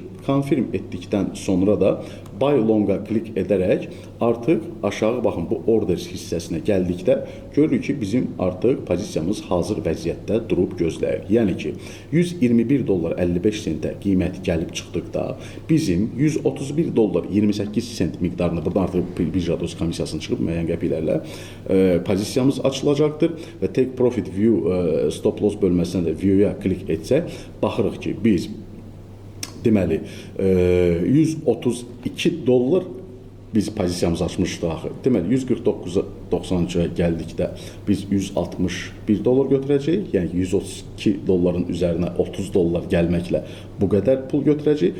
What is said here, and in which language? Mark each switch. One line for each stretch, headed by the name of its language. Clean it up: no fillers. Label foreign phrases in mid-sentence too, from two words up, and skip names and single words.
Azerbaijani: Confirm etdikdən sonra da
English: buy longa
Azerbaijani: klik edərək artıq aşağı baxın bu orders hissəsinə gəldikdə görürük ki, bizim artıq pozisiyamız hazır vəziyyətdə durub gözləyir. Yəni ki, 121 dollar 55 sentə qiymət gəlib çıxdıqda bizim 131 dollar 28 sent miqdarında burada artıq birja doz komissiyasını çıxıb müəyyən qəpiklərlə pozisiyamız açılacaqdır və
English: take profit view stop loss
Azerbaijani: bölməsinə də view-ya klik etsək baxırıq ki, biz deməli 132 dollar biz pozisiyamızı açmışdıq axı. Deməli 149.93-ə gəldikdə biz 161 dollar götürəcəyik. Yəni 132 dolların üzərinə 30 dollar gəlməklə bu qədər pul götürəcəyik.